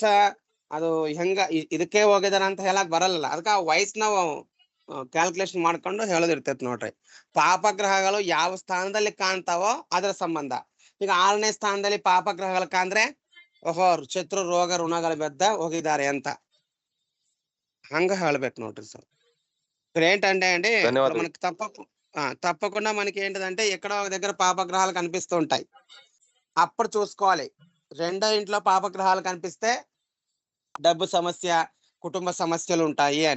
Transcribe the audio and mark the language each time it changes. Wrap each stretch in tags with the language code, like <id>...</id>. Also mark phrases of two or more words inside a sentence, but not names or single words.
<kn>ಅದು ಹೆಂಗ ಇದಕ್ಕೆ ಹೋಗಿದಾರ ಅಂತ ಹೇಳಕ್ ಬರಲ್ಲ. ಅದಕ್ಕೆ ಆ ವಯಸ್ಸು ನಾವು ಕ್ಯಾಲ್ಕುಲೇಷನ್ ಮಾಡ್ಕೊಂಡು ಹೇಳೋದಿರ್ತೈತಿ ನೋಡ್ರಿ. ಪಾಪಗ್ರಹಗಳು ಯಾವ ಸ್ಥಾನದಲ್ಲಿ ಕಾಣ್ತಾವೋ ಅದರ ಸಂಬಂಧ. ಈಗ 6ನೇ ಸ್ಥಾನದಲ್ಲಿ ಪಾಪಗ್ರಹಗಳು ಕಾಣ್ರೆ ಓಹೋ ಶತ್ರು ರೋಗ ಋಣಗಳ ಬೆದ್ದ ಹೋಗಿದ್ದಾರೆ ಅಂತ ಹಂಗ ಹೇಳಬೆಟ್ಟು ನೋಡ್ರಿ ಸಾರ್.</kn> <te>ఇక్కడ ఏంటంటే అండి, మనకి తప్పకుండా మనకి ఏంటిదంటే ఎక్కడో ఒక దగ్గర పాపగ్రహాలు కనిపిస్తూ ఉంటాయి. అప్పుడు చూసుకోవాలి. రెండో ఇంట్లో పాపగ్రహాలు కనిపిస్తే డబ్బు సమస్య, కుటుంబ సమస్యలు ఉంటాయి అని.</te>